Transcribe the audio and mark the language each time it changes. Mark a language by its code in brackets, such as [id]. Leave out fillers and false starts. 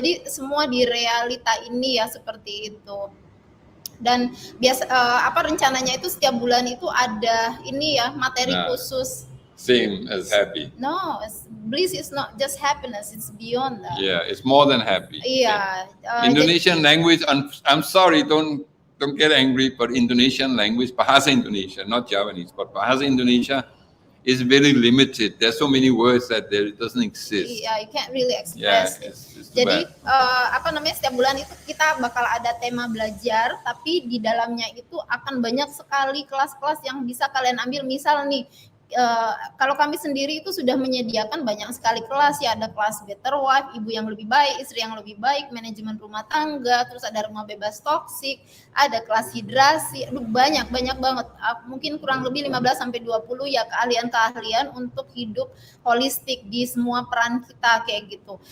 [id] Jadi semua di realita ini ya seperti itu. Dan rencananya itu setiap bulan itu ada ini ya, materi khusus. [en] Same as happy. No, bliss is not just happiness, it's beyond that. Yeah, it's more than happy. Yeah. Indonesian language, I'm sorry, don't get angry, but Indonesian language, Bahasa Indonesia, not Javanese, but Bahasa Indonesia is very limited. There's so many words that it doesn't exist. Yeah, you can't really express. Yeah, it's [id] jadi setiap bulan itu kita bakal ada tema belajar, tapi di dalamnya itu akan banyak sekali kelas-kelas yang bisa kalian ambil. Misal nih, kalau kami sendiri itu sudah menyediakan banyak sekali kelas ya, ada kelas Better Wife, ibu yang lebih baik, istri yang lebih baik, manajemen rumah tangga, terus ada rumah bebas toksik, ada kelas hidrasi, banyak banget, mungkin kurang lebih 15-20 ya keahlian-keahlian untuk hidup holistik di semua peran kita kayak gitu.